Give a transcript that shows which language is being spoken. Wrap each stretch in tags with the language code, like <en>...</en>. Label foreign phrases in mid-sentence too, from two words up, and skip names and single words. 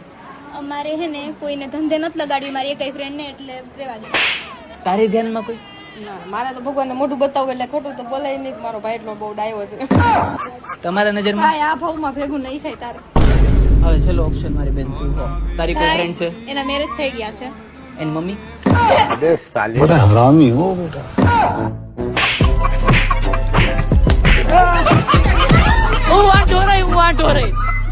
<gu>અમારે હે ને કોઈને ધંધે નથી લગાડ્યું મારી એકઈ ફ્રેન્ડ ને, એટલે રેવા દે. તારી ધ્યાનમાં કોઈ ના મારે તો ભગવાનને મોઢું બતાવું એટલે ખોટું તો બોલાય નહીં. મારો ભાઈ એટલો બહુ ડાયો છે. તમારા નજરમાં ભાઈ આ ભાવમાં ભેગું નહીં થાય તારે. હવે છેલ્લો ઓપ્શન મારી બેન તું કહો. તારી કોઈ ફ્રેન્ડ છે? એના મેરેજ થઈ ગયા છે. એની મમ્મી?</gu> <hi>अबे साले बड़ा हरामी हो बेटा।</hi> <gu>વાંઢો રહી</gu>